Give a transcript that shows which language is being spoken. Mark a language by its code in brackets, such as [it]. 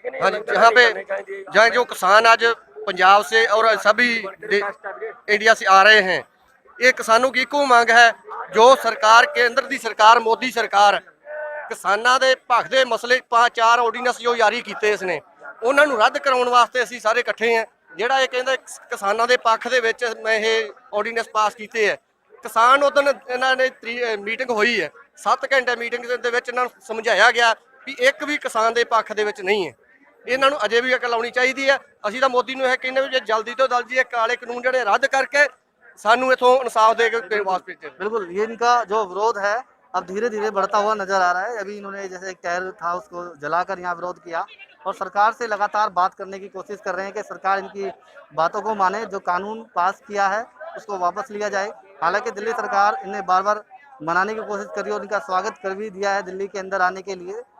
[hi] हाँ जी, यहाँ पे जहाँ जो किसान आज पंजाब से और सभी इंडिया से आ रहे हैं, ये किसानों की इको मांग है जो सरकार केंद्र की सरकार मोदी सरकार किसानों के भख के मसले 5-4 ऑर्ਡੀਨੈਂਸ जो जारी किए इसने उन्होंने रद्द कराने वास्ते असीं सारे इकट्ठे हैं। [pa] ਜਿਹੜਾ ਇਹ ਕਹਿੰਦਾ ਕਿਸਾਨਾਂ ਦੇ ਪੱਖ ਦੇ ਵਿੱਚ ਮੈਂ ਇਹ ਆਰਡੀਨੈਂਸ ਪਾਸ ਕੀਤੇ ਹੈ। ਕਿਸਾਨ ਉਦੋਂ ਇਹਨਾਂ ਨੇ ਮੀਟਿੰਗ ਹੋਈ ਹੈ, 7 ਘੰਟੇ ਮੀਟਿੰਗ ਦੇ ਵਿੱਚ ਇਹਨਾਂ ਨੂੰ ਸਮਝਾਇਆ ਗਿਆ ਵੀ ਇੱਕ ਵੀ ਕਿਸਾਨ ਦੇ ਪੱਖ ਦੇ ਵਿੱਚ ਨਹੀਂ ਹੈ। ਇਹਨਾਂ ਨੂੰ ਅਜੇ ਵੀ ਅਕਲ ਆਉਣੀ ਚਾਹੀਦੀ ਹੈ। ਅਸੀਂ ਤਾਂ ਮੋਦੀ ਨੂੰ ਇਹ ਕਹਿੰਦੇ ਵੀ ਜੇ ਜਲਦੀ ਤੋਂ ਜਲਦੀ ਇਹ ਕਾਲੇ ਕਾਨੂੰਨ ਜਿਹੜੇ ਰੱਦ ਕਰਕੇ ਸਾਨੂੰ ਇਥੋਂ ਇਨਸਾਫ ਦੇ ਕੇ ਵਾਪਸ ਭੇਜੇ। [hi] बिल्कुल, ये इनका जो विरोध है अब धीरे धीरे बढ़ता हुआ नजर आ रहा है। अभी इन्होंने जैसे एक टायर था उसको जलाकर यहाँ विरोध किया और सरकार से लगातार बात करने की कोशिश कर रहे हैं कि सरकार इनकी बातों को माने, जो कानून पास किया है उसको वापस लिया जाए। हालांकि दिल्ली सरकार इन्हें बार बार मनाने की कोशिश करी और इनका स्वागत कर भी दिया है दिल्ली के अंदर आने के लिए।